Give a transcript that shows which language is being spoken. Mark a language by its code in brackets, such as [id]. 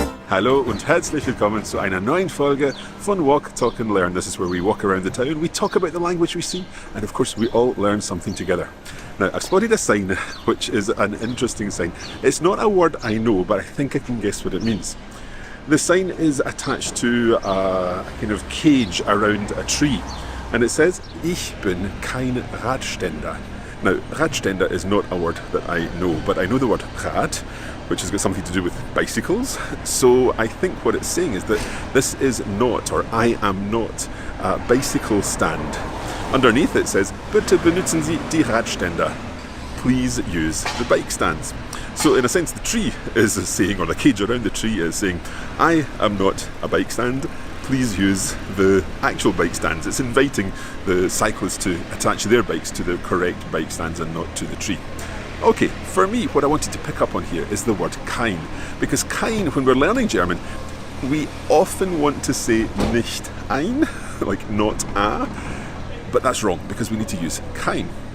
[de] Hallo und herzlich willkommen zu einer neuen Folge von Walk, Talk and Learn. [en] This is where we walk around the town, we talk about the language we see, and of course we all learn something together. Now, I've spotted a sign, which is an interesting sign. It's not a word I know, but I think I can guess what it means. The sign is attached to a kind of cage around a tree, and it says, [de] Ich bin kein Radständer. [en] Now, Radständer is not a word that I know, but I know the word Rad, which has got something to do with bicycles. So I think what it's saying is that this is not, or I am not, a bicycle stand. Underneath it says, [de] Bitte benutzen Sie die Radständer. [en] Please use the bike stands. So in a sense, the tree is saying, or the cage around the tree is saying, I am not a bike stand, please use the actual bike stands. It's inviting the cyclists to attach their bikes to the correct bike stands and not to the tree. Okay, for me, what I wanted to pick up on here is the word kein. Because kein, when we're learning German, we often want to say nicht ein, like not a, but that's wrong because we need to use kein.